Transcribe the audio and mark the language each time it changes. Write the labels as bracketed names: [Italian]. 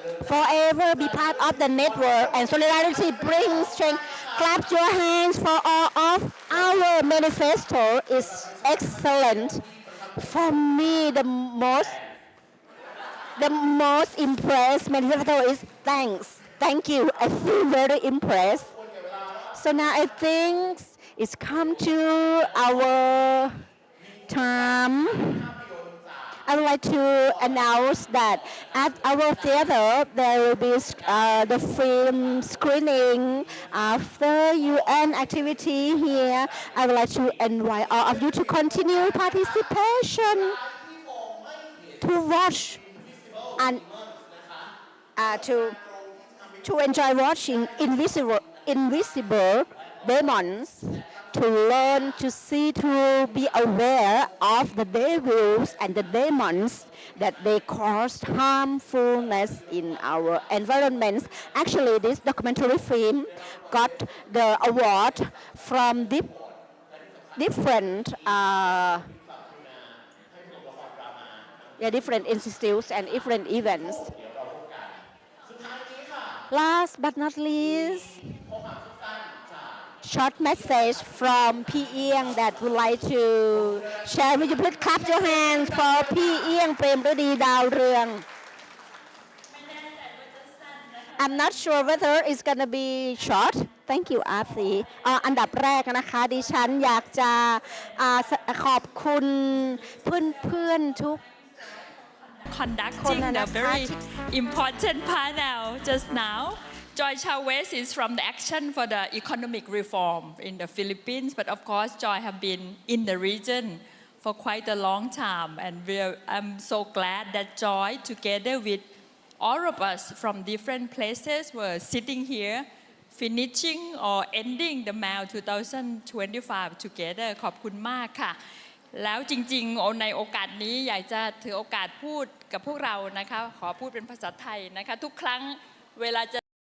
[English] forever be part of the network and solidarity brings strength clap your hands for all of our manifesto is excellent for me the most impressed manifesto is thank you I feel very impressed so now I think it's come to our time I would like to announce that at our theater there will be the film screening after UN activity here. I would like to invite all of you to continue participation, to watch and to enjoy watching invisible demons. To learn, to see, to be aware of the devils and the demons that they cause harmfulness in our environments. Actually, this documentary film got the award from different institutes and different events. Last but not least, short message from P. Ieng that would like to share. Will you please clap your hands for P. Ieng Premrudi Dao Reung? I'm not sure whether it's gonna be short. Thank you, Arthi. [Thai] อันดับแรกนะคะดิฉันอยากจะขอบคุณเพื่อนๆทุก [English] conducting a very important panel just now. Joy Chavez is from the Action for the Economic Reform in the Philippines, but of course Joy have been in the region for quite a long time, and I'm so glad that Joy, together with all of us from different places, were sitting here, finishing or ending the MAL 2025 together. [Thai] ขอบคุณมากค่ะแล้วจริงๆในโอกาสนี้อยากจะถือโอกาสพูด กับพวกเรานะคะขอพูดเป็นภาษาไทยนะคะทุกครั้งเวลาจะ